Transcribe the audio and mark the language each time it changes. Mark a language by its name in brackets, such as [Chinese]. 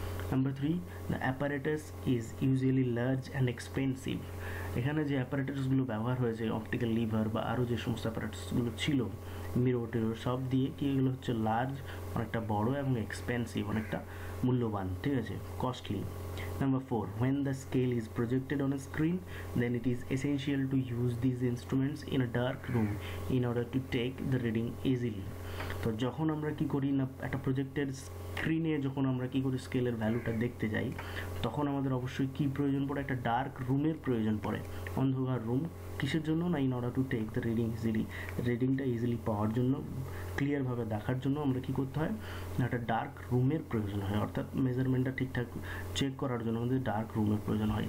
[English] Number 3, the apparatus is usually large and expensive. [Bangla] এখানে যে অ্যাপারেটাসগুলো ব্যবহার হয়েছে, অপটিক্যাল লিভার বা আরও যে সমস্ত অ্যাপারেটাসগুলো ছিল, মিরর টিরর সব দিয়ে, কি এগুলো হচ্ছে লার্জ, অনেকটা বড় এবং এক্সপেন্সিভ, অনেকটা মূল্যবান, ঠিক আছে, costly. [English] Number 4, when the scale is projected on a screen, then it is essential to use these instruments in a dark room in order to take the reading easily. [Bangla] তো যখন আমরা কি করি না, একটা প্রজেক্টের স্ক্রিনে যখন আমরা কি করি স্কেলের ভ্যালুটা দেখতে যাই, তখন আমাদের অবশ্যই কি প্রয়োজন পড়ে, একটা ডার্ক রুমের প্রয়োজন পড়ে, অন্ধকার রুম। কিসের জন্য না, [English] in order to take the reading easily, [Bangla] রিডিংটা ইজিলি পাওয়ার জন্য, ক্লিয়ারভাবে দেখার জন্য আমরা কি করতে হয় না, একটা ডার্ক রুমের প্রয়োজন হয়, অর্থাৎ মেজারমেন্টটা ঠিকঠাক চেক করার জন্য আমাদের ডার্ক রুমের প্রয়োজন হয়।